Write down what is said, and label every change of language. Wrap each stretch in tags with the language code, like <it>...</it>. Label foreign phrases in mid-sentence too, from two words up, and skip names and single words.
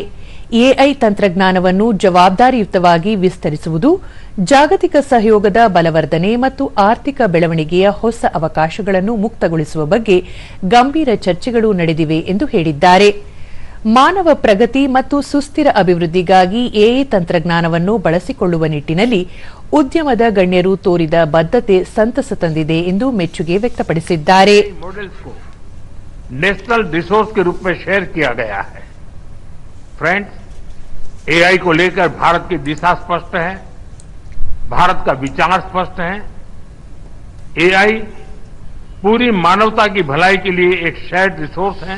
<kn>ಎಐ ತಂತ್ರಜ್ಞಾನವನ್ನು ಜವಾಬ್ದಾರಿಯುತವಾಗಿ ವಿಸ್ತರಿಸುವುದು, ಜಾಗತಿಕ ಸಹಯೋಗದ ಬಲವರ್ಧನೆ ಮತ್ತು ಆರ್ಥಿಕ ಬೆಳವಣಿಗೆಯ ಹೊಸ ಅವಕಾಶಗಳನ್ನು ಮುಕ್ತಗೊಳಿಸುವ ಬಗ್ಗೆ ಗಂಭೀರ ಚರ್ಚೆಗಳು ನಡೆದಿವೆ ಎಂದು ಹೇಳಿದ್ದಾರೆ. ಮಾನವ ಪ್ರಗತಿ ಮತ್ತು ಸುಸ್ಥಿರ ಅಭಿವೃದ್ಧಿಗಾಗಿ ಎಐ ತಂತ್ರಜ್ಞಾನವನ್ನು ಬಳಸಿಕೊಳ್ಳುವ ನಿಟ್ಟಿನಲ್ಲಿ ಉದ್ಯಮದ ಗಣ್ಯರು ತೋರಿದ ಬದ್ಧತೆ ಸಂತಸ ತಂದಿದೆ ಎಂದು ಮೆಚ್ಚುಗೆ ವ್ಯಕ್ತಪಡಿಸಿದ್ದಾರೆ.</kn> <en>national resource</en> <hi>के रूप में शेयर किया गया है. फ्रेंड्स, एआई को लेकर भारत की दिशा स्पष्ट है, भारत का विचार स्पष्ट है. एआई पूरी मानवता की भलाई के लिए एक</hi> <en>shared resource</en> <hi>है.</hi>